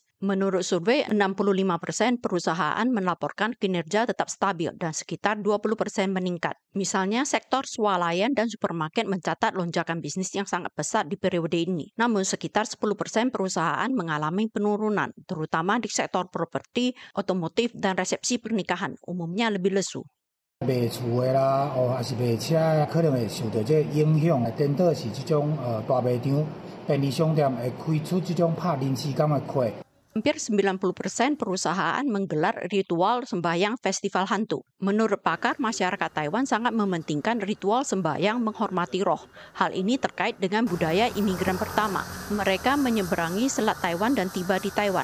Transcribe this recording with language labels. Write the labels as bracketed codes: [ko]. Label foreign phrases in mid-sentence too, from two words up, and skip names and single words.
[id] Menurut survei, 65% perusahaan melaporkan kinerja tetap stabil dan sekitar 20% meningkat. Misalnya, sektor swalayan dan supermarket mencatat lonjakan bisnis yang sangat besar di periode ini. Namun, sekitar 10% perusahaan mengalami penurunan, terutama di sektor properti, otomotif, dan resepsi pernikahan, umumnya lebih lesu. [nan] 卖厝的啦，还是卖车的，可能会受到这影响。颠倒是这种大卖场、便利商店会开出这种拍临时工的课。 [id] Hampir 90% perusahaan menggelar ritual sembahyang festival hantu. Menurut pakar, masyarakat Taiwan sangat mementingkan ritual sembahyang menghormati roh. Hal ini terkait dengan budaya imigran pertama. Mereka menyeberangi Selat Taiwan dan tiba di Taiwan.